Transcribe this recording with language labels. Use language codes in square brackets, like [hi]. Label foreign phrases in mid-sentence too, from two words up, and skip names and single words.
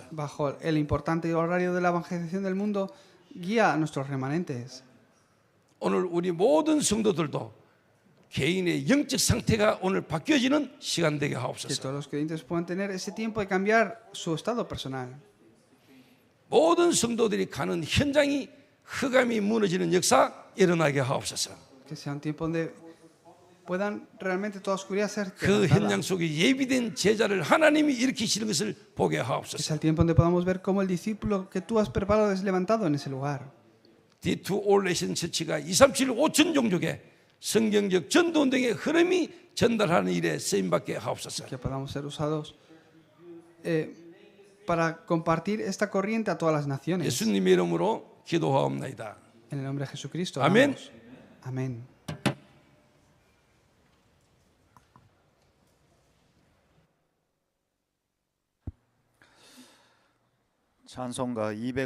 [es] Bajo el importante horario de la evangelización del mundo, guía a nuestros remanentes. [ko] 오늘 우리 모든 성도들도 개인의 영적 상태가 오늘 바뀌어지는 시간 되게 [es] Que [ko] 하옵소서. [es] todos los creyentes puedan tener ese tiempo de cambiar su estado personal. [ko] 모든 성도들이 가는 현장이 흑암이 무너지는 역사 일어나게 하옵소서. [es] Que sea un tiempo donde puedan realmente toda oscuridad ser 그 quebrantada. [ko] 현장 속에 예비된 제자를 하나님이 일으키시는 것을 보게 [es] Que [ko] 하옵소서. [es] sea el tiempo donde podamos ver cómo el discípulo que tú has preparado es levantado en ese lugar. [ko] D2 올레이션 처치가 237 5천 종족에 성경적 전도 운동의 흐름이 전달하는 일에 쓰임받게 하옵소서. [es] Que podamos ser usados para compartir esta corriente a todas las naciones. [ko] 예수님의 이름으로 기도하옵나이다. [es] En el nombre de Jesucristo. Amén. oramos. Amén. [ko] 찬송가 200